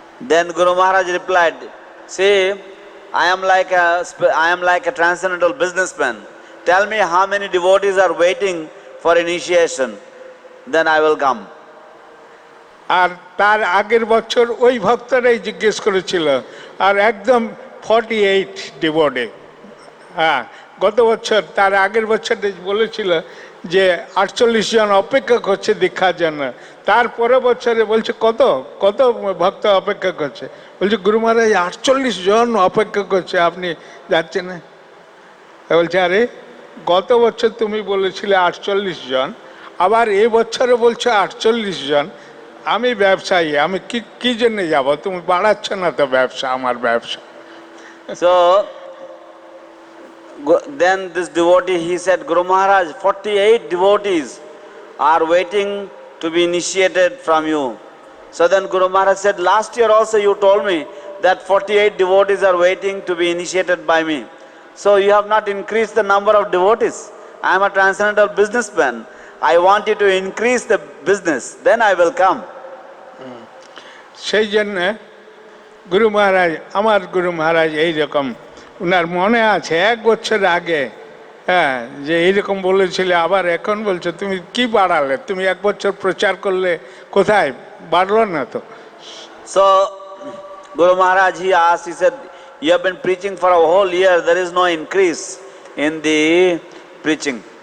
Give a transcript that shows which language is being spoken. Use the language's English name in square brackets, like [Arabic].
[English] Then Guru Maharaj replied, see, I am like a transcendental businessman. Tell me how many devotees are waiting for initiation, then I will come. [Bangla] আর তার আগের বছর ওই ভক্তরাই জিজ্ঞেস করেছিল, আর একদম 48 devotee. গত বছর, তার আগের বছর বলেছিল যে 48 জন অপেক্ষা করছে দীক্ষার জন্য, তারপরে বছরে বলছে কত কত ভক্ত অপেক্ষা করছে, বলছে গুরু মহারাজ 48 জন অপেক্ষা করছে, আপনি যাচ্ছেন না। বলছে আরে গত বছর তুমি বলেছিলে 48 জন, আবার এই বছরে বলছো 48 জন, আমি ব্যবসায়ী, আমি কি কি জন্য যাব, তুমি বাড়াচ্ছ না তো ব্যবসা, আমার ব্যবসা। [English] So then this devotee, he said, Guru Maharaj, 48 devotees are waiting to be initiated from you. So then Guru Maharaj said, last year also you told me that 48 devotees are waiting to be initiated by me. So you have not increased the number of devotees. I am a transcendental businessman. I want you to increase the business, then I will come. [Bangla] সেই জন্যে গুরু মহারাজ, আমার গুরু মহারাজ এইরকম, ওনার মনে আছে 1 বছর আগে, হ্যাঁ, যে এইরকম বলেছিলে, আবার এখন বলছো তুমি কি বাড়ালে, তুমি 1 বছর প্রচার করলে কোথায় বাড়লো না তো। [English] So Guru Maharaj, he asked, he said, you have been preaching for a whole year, there is no increase in the preaching.